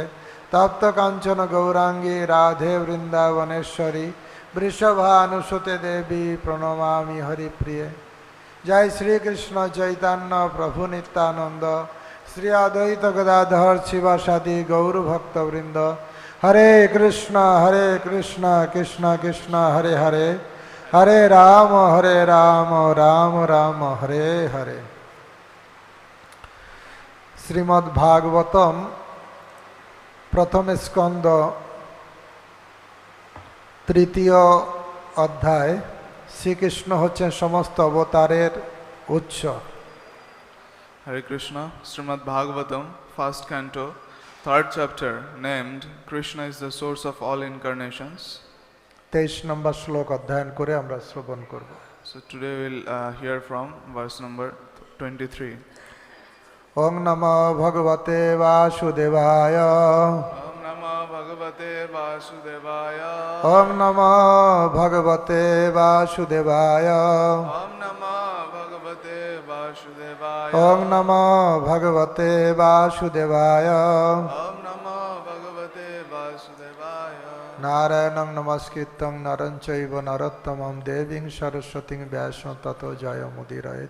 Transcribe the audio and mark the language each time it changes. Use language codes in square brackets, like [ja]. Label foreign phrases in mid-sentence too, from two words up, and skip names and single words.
[sa] तप्त कांचन गौरांगी राधे वृंदावनेश्वरी वृषभानुसुते देवी प्रणमामि हरिप्रिय। जय श्री कृष्ण चैतन्य प्रभु नित्यानंद श्री अद्वैत गदाधर शिवासादि गौर भक्तवृंद। हरे कृष्ण कृष्ण कृष्ण हरे हरे, हरे राम राम राम हरे हरे। [bn] শ্রীমদ্ ভাগবতম প্রথম স্কন্দ তৃতীয় অধ্যায় শ্রীকৃষ্ণ হচ্ছেন সমস্ত অবতারের উৎস। [en] Hare Krishna, Srimad Bhagavatam, first canto, third chapter, named Krishna is the source of all incarnations. [bn] 23 নম্বর শ্লোক অধ্যয়ন করে আমরা শ্রবণ করব। [en] So today we'll hear from verse number 23. [sa] ওং নমো ভগবতে বাসুদেবায়। Om Namo Bhagavate Vasudevaya. ওং নমো ভগবতে বাসুদেবায়। Om Namo Bhagavate Vasudevaya. ওং নমো ভগবতে বাসুদেবায়। Om Namo Bhagavate Vasudevaya. নারায়ণং নমস্কৃত্যং নরং চৈব নরোত্তমং দেবীং সরস্বতীং ব্যাসং ততো জয়মুদীরয়েৎ।